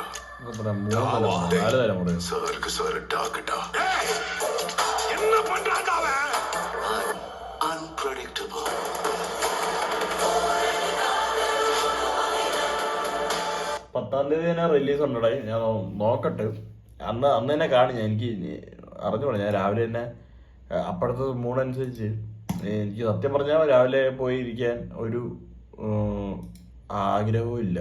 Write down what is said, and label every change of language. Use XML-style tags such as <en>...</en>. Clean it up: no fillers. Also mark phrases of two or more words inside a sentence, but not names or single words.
<ml>4 തലമുറ.</ml> <ta>சாருக்கு சார் டாக்கடா. என்ன பண்றான்டா அவன்?</ta> <en>Unpredictable.</en> <ml>പത്താം തീയതി തന്നെ റിലീസ് ഉണ്ടടേ, ഞാൻ നോക്കട്ടെ. അന്ന് തന്നെ കാണി ഞാൻ, എനിക്ക് അറിഞ്ഞോളൂ. ഞാൻ രാവിലെ തന്നെ അപ്പോഴത്തെ മൂടനുസരിച്ച് എനിക്ക് സത്യം പറഞ്ഞാൽ രാവിലെ പോയി ഇരിക്കാൻ ഒരു ആഗ്രഹവും ഇല്ല.</ml>